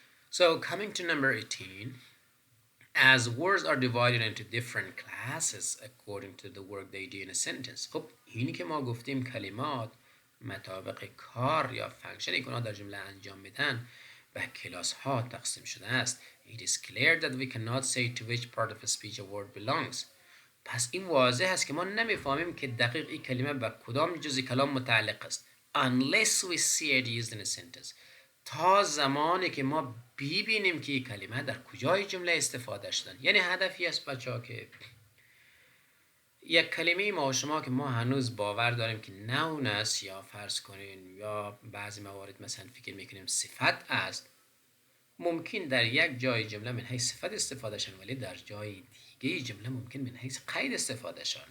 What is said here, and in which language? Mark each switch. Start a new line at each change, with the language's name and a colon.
English: So coming to number 18, as words are divided into different classes according to the work they do in a sentence.
Persian: خب اینی که ما گفتیم کلمات مطابق کار یا فانکشنی که اونها در جمله انجام میدن به کلاس ها تقسیم شده است.
English: It is clear that we cannot say to which part of a speech a word belongs.
Persian: پس این واضح است که ما نمیفهمیم که دقیق این کلمه به کدام جزء کلام متعلق است.
English: Unless we see it used in a sentence.
Persian: تا زمانی که ما ببینیم که این کلمه در کجای جمله استفاده شدن. یعنی هدفی است بچه ها که یک کلمه ما و شما که ما هنوز باور داریم که نون است یا فرض کنین یا بعضی موارد مثلا فکر میکنیم صفت است، ممکن در یک جای جمله من حیث صفت استفاده شن ولی در جای دیگه جمله ممکن من حیث قید استفاده شن.